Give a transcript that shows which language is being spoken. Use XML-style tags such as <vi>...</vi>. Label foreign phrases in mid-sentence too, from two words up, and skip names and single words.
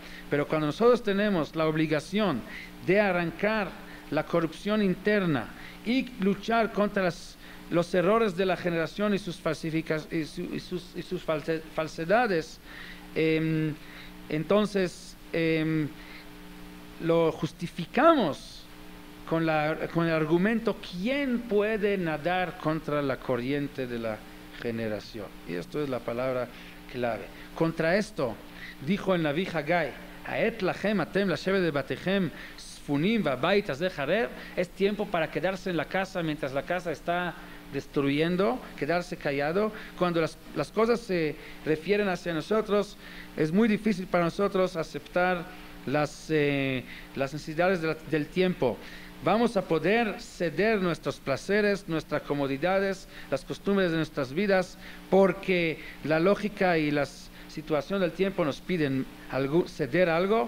<es>Pero cuando nosotros tenemos la obligación de arrancar la corrupción interna y luchar contra los errores de la generación y sus falsedades, entonces lo justificamos con el argumento: ¿quién puede nadar contra la corriente de la generación? Y esto es la palabra clave. Contra esto dijo en la Hagai:</es> <he>העת לכם אתם לשבת בבתיכם ספונים והבית הזה חרב.</he> <es>Es tiempo para quedarse en la casa mientras la casa está destruyendo, quedarse callado. Cuando las cosas se refieren hacia nosotros, es muy difícil para nosotros aceptar las necesidades del tiempo. Vamos a poder ceder nuestros placeres, nuestras comodidades, las costumbres de nuestras vidas, porque la lógica y la situación del tiempo nos piden ceder algo.</es>